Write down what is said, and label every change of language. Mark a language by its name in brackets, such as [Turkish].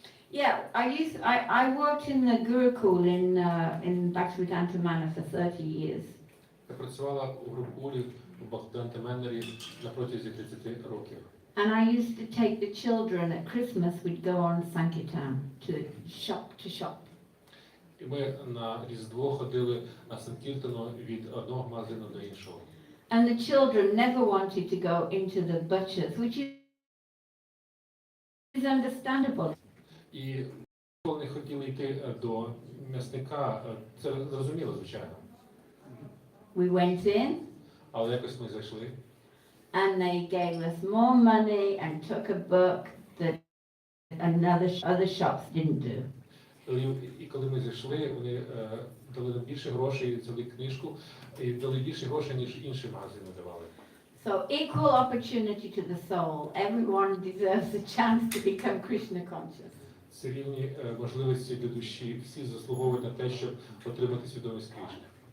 [English] Yeah, I worked in the Gurukul in Bhaktivedanta Manor for 30 years. [Ukrainian] Я працювала у Гурукулі у Бхактивіданта Манорі на протязі 30 років. [English] And I used to take the children at Christmas, we'd go on Sankirtan to shop. [Ukrainian] І ми на Різдво ходили на Санкіртану від одного магазину до іншого. [English] And the children never wanted to go into the butchers, which is understandable. [Ukrainian] І коли не хотіли йти до м'ясника, це зрозуміло, звичайно. [English] We went in, [Ukrainian] Але якось ми зайшли, [English] and they gave us more money and took a book that other shops didn't do. [Ukrainian] і коли ми зайшли, вони дали нам більше грошей, взяли книжку, і дали більше грошей, ніж інші магазини давали. [English] So equal opportunity to the soul. Everyone deserves a chance to become Krishna conscious. [Ukrainian] Це рівні можливості для душі. Всі заслуговують на те, щоб отримати свідомість Кришни.